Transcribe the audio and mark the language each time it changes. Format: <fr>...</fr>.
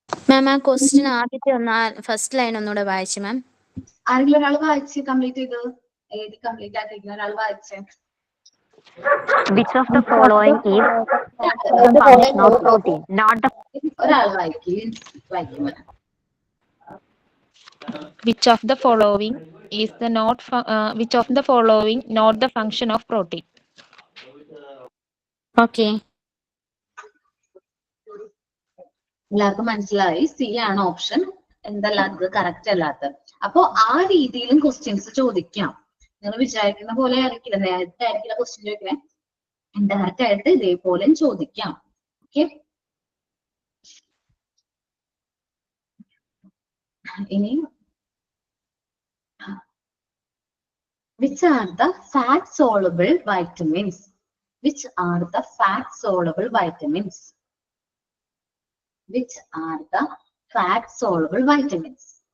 <ml>മാം, ആ ക്വസ്റ്റ്യൻ ആദ്യത്തെ first line ഒന്നുകൂടെ വായിച്ചു മാം. ആരെങ്കിലും ഒരാൾ വായിച്ച് കംപ്ലീറ്റ് ചെയ്ത് എഴുതി കംപ്ലീറ്റ് ആക്കിയിരിക്കുന്ന ഒരാൾ വായിച്ചേ.</ml> <en>Which of the following is the function of protein? Not the</en> <ml>ഒരാൾ വായിക്കും.</ml> <en>Which of the following is the which of the following not the function of protein?</en> <ml>Okay, എല്ലാവർക്കും മനസ്സിലായി. സി ആണ് ഓപ്ഷൻ. എന്തല്ലാത്തത്, കറക്റ്റ് അല്ലാത്തത്. അപ്പൊ ആ രീതിയിലും ക്വസ്റ്റ്യൻസ് ചോദിക്കാം. നിങ്ങൾ വിചാരിക്കുന്ന പോലെ ആയിരിക്കില്ല, നേരത്തെ ആയിരിക്കില്ല ക്വസ്റ്റ്യൻ ചോദിക്കണേ. ഡയറക്റ്റ് ആയിട്ട് ഇതേപോലെ ചോദിക്കാം.</ml> <en>Okay, ഇനി which are the fat soluble vitamins? Which are the fat soluble vitamins? Which are the fat soluble vitamins?</en>